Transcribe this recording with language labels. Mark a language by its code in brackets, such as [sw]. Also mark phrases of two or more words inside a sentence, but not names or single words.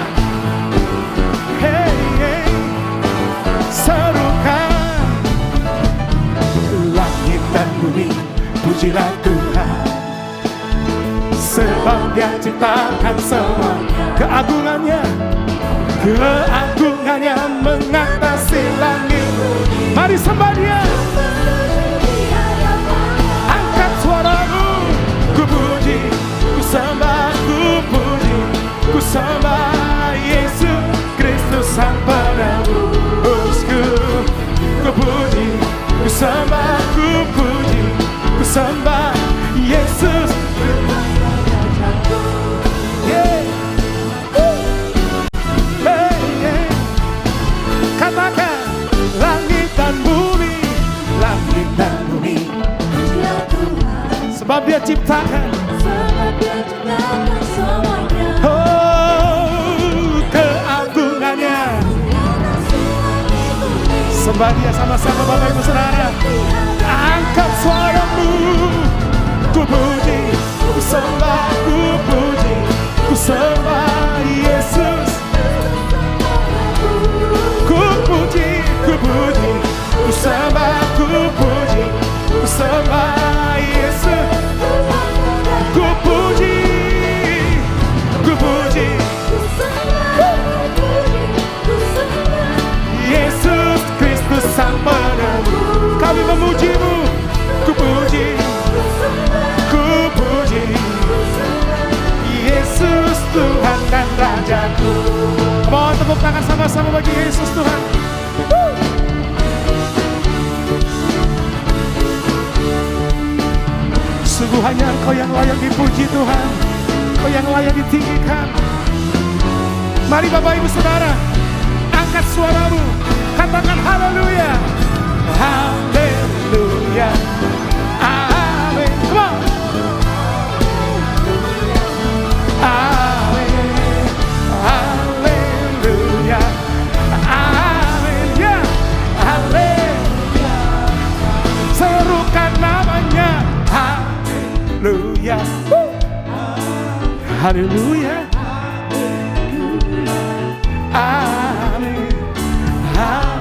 [id] Hey, hey, serukan langit dan bumi, pujilah Tuhan, sebab Dia ciptakan semua. Keagungannya mengatasi langit. Mari sembah Dia. Angkat suaramu, ku puji, ku sembah, ku puji, ku sembah Yesus Kristus Sang Penebusku. Ku puji, ku sembah, ku puji, ku sembah Yesus. Katakan langit dan bumi, sebab Dia ciptakan semuanya. Oh, keagungannya. Sembah Dia sama-sama Bapak Ibu Saudara. Angkat suaramu, ku puji, ku sembah, ku puji, ku sembah Yesus. Ku puji, ku puji, ku sembah, ku puji, ku sembah Yesus. Ku puji, ku puji Yesus Kristus Sang Penebus. Kami memuji-Mu. Ku puji, ku puji Yesus Tuhan dan Rajaku. Mohon tepuk tangan sama-sama bagi Yesus Tuhan. Sungguh hanya Engkau yang layak dipuji Tuhan, Engkau yang layak ditinggikan. Mari Bapak Ibu Saudara, angkat suaramu, katakan haleluya, haleluya, amin. [en] Come on. [id] Amin, haleluya, amin, ya, haleluya. Serukan namanya, haleluya, haleluya, amin, haleluya.